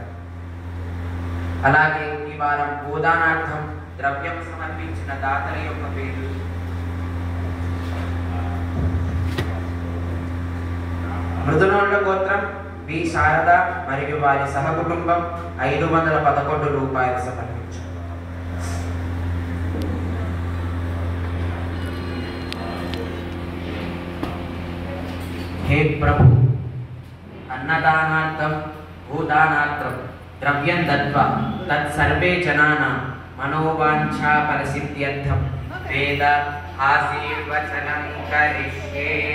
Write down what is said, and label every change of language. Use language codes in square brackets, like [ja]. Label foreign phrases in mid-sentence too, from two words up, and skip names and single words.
[te] అలాగే ఈ వారం భూదానార్థం ద్రవ్యం సమర్పించిన దాతల యొక్క పేర్లు: మృదునోళ్ల గోత్రం బి శారద మరియు వారి సహకుటుంబం 511 రూపాయలు సమర్పించారు. [sa] हे प्रभु अन्नदानार्थं भूदानार्थं द्रव्यं दत्वा तत्सर्वे जनानां मनोवांछा फलसिद्ध्यर्थं वेद आशीर्वचनं करिष्ये।